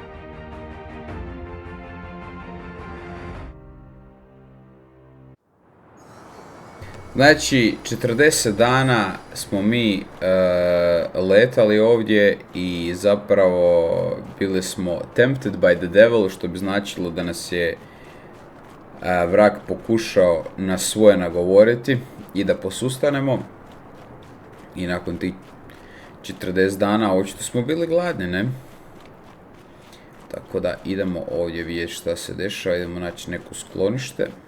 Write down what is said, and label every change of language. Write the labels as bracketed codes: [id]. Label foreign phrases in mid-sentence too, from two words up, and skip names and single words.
[hr] Znači, 40 dana smo mi letali ovdje i zapravo bili smo [en] tempted by the devil, [hr] što bi značilo da nas je vrag pokušao na svoje nagovoriti i da posustanemo. I nakon tih 40 dana očito smo bili gladni, ne? Tako da idemo ovdje vidjeti šta se dešava, idemo naći neko sklonište.